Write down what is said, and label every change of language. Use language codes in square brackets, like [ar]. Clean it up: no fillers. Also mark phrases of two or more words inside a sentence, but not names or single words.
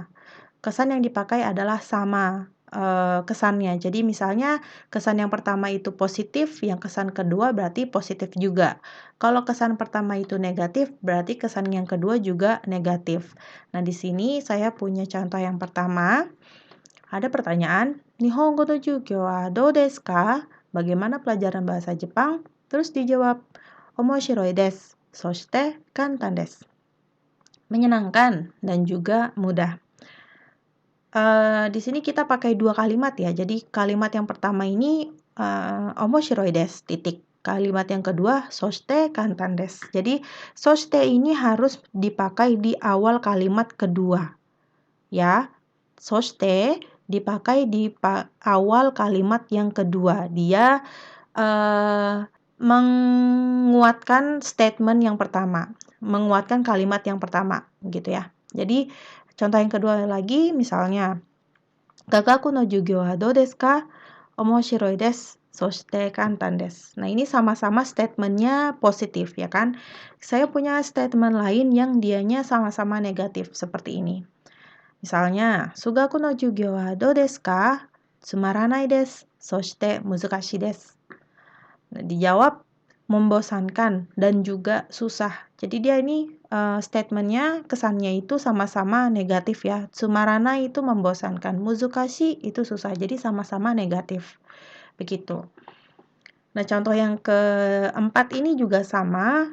[id] Kesan yang dipakai adalah sama kesannya. Jadi misalnya kesan yang pertama itu positif, yang kesan kedua berarti positif juga. Kalau kesan pertama itu negatif, berarti kesan yang kedua juga negatif. Nah, di sini saya punya contoh yang pertama. Ada pertanyaan, [ja] 日本語の授業はどうですか? [id] Bagaimana pelajaran bahasa Jepang? Terus dijawab, [ja] 面白いです、そして簡単です. [id] Menyenangkan dan juga mudah. Di sini kita pakai dua kalimat ya. Jadi kalimat yang pertama ini [ja] 面白いです, [id] titik. Kalimat yang kedua [ja] そして簡単です. [id] Jadi soshite ini harus dipakai di awal kalimat kedua. Ya. Soshite dipakai di awal kalimat yang kedua. Dia menguatkan statement yang pertama, menguatkan kalimat yang pertama, gitu ya. Jadi contoh yang kedua lagi, misalnya, [ja] 雅楽の授業はどうですか? 面白いです、そして簡単です. [id] Nah, ini sama-sama statementnya positif, ya kan? Saya punya statement lain yang dianya sama-sama negatif, seperti ini. Misalnya, [ja] 数学の授業はどうですか? つまらないです、そして難しいです. [id] Nah, dijawab, membosankan dan juga susah. Jadi dia ini statementnya kesannya itu sama-sama negatif ya. Tsumarana itu membosankan, muzukashi itu susah. Jadi sama-sama negatif. Begitu. Nah, contoh yang keempat ini juga sama.